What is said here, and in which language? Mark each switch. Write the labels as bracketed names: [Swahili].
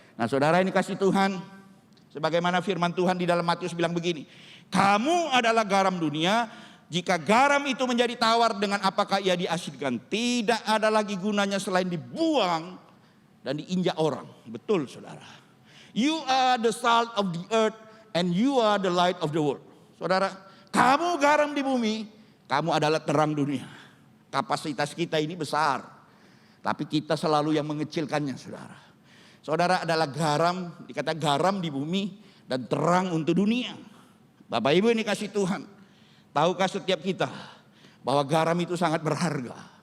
[Indonesian] Nah saudara ini kasih Tuhan, sebagaimana firman Tuhan di dalam Matius bilang begini. Kamu adalah garam dunia, jika garam itu menjadi tawar dengan apakah ia diasinkan, tidak ada lagi gunanya selain dibuang dan diinjak orang. Betul saudara. [English] You are the salt of the earth and you are the light of the world. [Indonesian] Saudara, kamu garam di bumi, kamu adalah terang dunia. Kapasitas kita ini besar, tapi kita selalu yang mengecilkannya saudara. Saudara adalah garam, dikata garam di bumi dan terang untuk dunia. Bapak Ibu ini kasih Tuhan. Tahukah setiap kita bahwa garam itu sangat berharga.